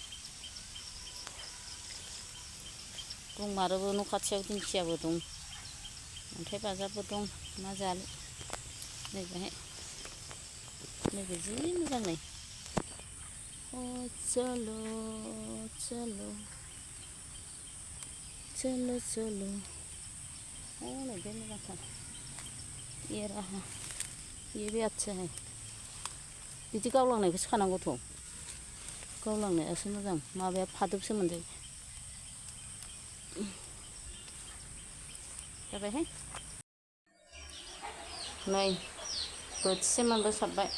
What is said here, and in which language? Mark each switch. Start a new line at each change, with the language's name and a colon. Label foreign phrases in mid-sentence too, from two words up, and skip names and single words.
Bodo: दंमारोबो न' खाथियाव दिंखियाबो दं, अन्थाइ बाजाबबो दं। मा जानो नैबेहाय, नैबे जि मोजां नै।
Hindi: चलो चलो चलो चलो,
Bodo: नै बे मोजांथार।
Hindi: ये रहा, ये भी अच्छा है।
Bodo: बिदि गावलांनायखौसो खानांगौथ', गावलांनायासो मोजां, माबाया फादोबसो मोनजायो। जाबायहाय नै बोथिसे मोनबोसाबबाय।